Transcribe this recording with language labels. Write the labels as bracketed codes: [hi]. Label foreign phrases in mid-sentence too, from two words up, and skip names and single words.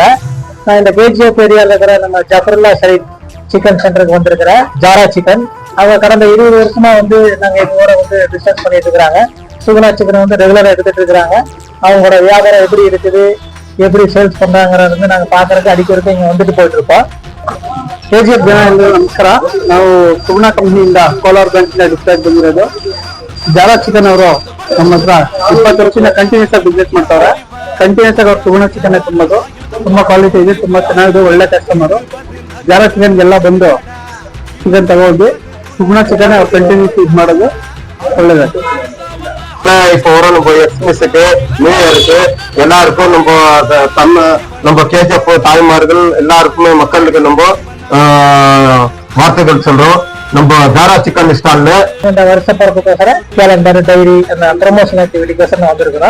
[ta] நான் இந்த கேஜிஎஃப் ஏரியாவில் இருக்கிற நம்ம ஜஃபருல்லா சைட் சிக்கன் சென்டருக்கு வந்திருக்கிறேன். ஜாரா சிக்கன் அவங்க கடந்த 20 வருஷமா வந்து நாங்க எங்களோட வந்து பிசினஸ் பண்ணிட்டு இருக்கிறாங்க. சுகுணா சிக்கன் வந்து ரெகுலரா எடுத்துட்டு இருக்கிறாங்க. அவங்களோட வியாபாரம் எப்படி இருக்குது, எப்படி சேல்ஸ் பண்றாங்கிறது வந்து நாங்க பாக்குறதுக்கு ಅಡಿಕೆ இங்க வந்துட்டு போயிட்டு இருப்போம். [kn] ಕೆಜಿಎಫ್ ಜನ ಎಲ್ಲರೂ ನಮಸ್ಕಾರ. ನಾವು ಸುಗುಣಾ ಕಂಪ್ನಿಯಿಂದ ಕೋಲಾರ [en] branch dispatch [kn] ಬಂದಿರೋದು. ಜಾರಾ ಚಿಕನ್ ಅವರು ನಮ್ಮ ಹತ್ರ 20 ವರ್ಷದಿಂದ ಕಂಟಿನ್ಯೂಸ್ ಆಗಿ ಬಿಸ್ನೆಸ್ ಮಾಡ್ತಾರೆ. ಕಂಟಿನ್ಯೂಸ್ ಆಗಿ ಅವ್ರು ಸುಗುಣಾ ಚಿಕನ್ ತುಂಬೋದು, ತುಂಬಾ ಕ್ವಾಲಿಟಿ ಇದೆ, ತುಂಬಾ ಚೆನ್ನಾಗಿದೆ, ಒಳ್ಳೆ ಕಸ್ಟಮರು. ಜಾರಾ ಚಿಕನ್ಗೆಲ್ಲ ಬಂದು ಚಿಕನ್ ತಗೊಂಡು ಸುಗುಣಾ ಚಿಕನ್ ಅವ್ರು ಕಂಟಿನ್ಯೂಸ್ ಇದು ಮಾಡೋದು ಒಳ್ಳೇದಾಯ್ತು. [ta] இப்போ வரும் நம்ம [en] express new year [ta] எல்லாருக்கும் நம்ம கேஜிஎஃப் தாய்மார்கள் எல்லாருக்குமே மக்களுக்கு நம்ம வார்த்தைகள் சொல்றோம். நம்ம ஜாரா சிக்கன் ஸ்டால்ல இந்த வருஷ பிறப்புக்கோசர [en] calendar diary [ta] அந்த [en] promotion activity [ta] நான் வந்திருக்கிறோம்.